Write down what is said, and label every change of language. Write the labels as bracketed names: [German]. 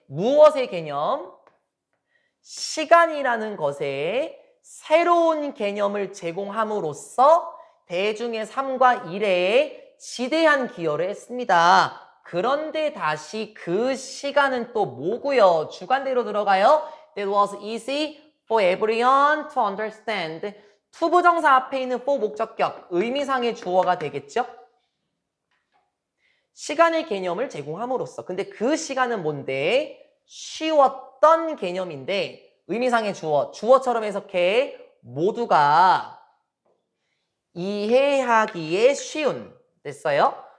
[Korean] 무엇의 개념? 시간이라는 것에 새로운 개념을 제공함으로써 대중의 삶과 일에 지대한 기여를 했습니다. 그런데 다시 그 시간은 또 뭐고요? 주관대로 들어가요. [English] That was easy for everyone to understand. [Korean] 투부정사 앞에 있는 for 목적격, 의미상의 주어가 되겠죠? 시간의 개념을 제공함으로써. 근데 그 시간은 뭔데? 쉬웠던 개념인데 의미상의 주어, 주어처럼 해석해. 모두가 이해하기에 쉬운. 됐어요?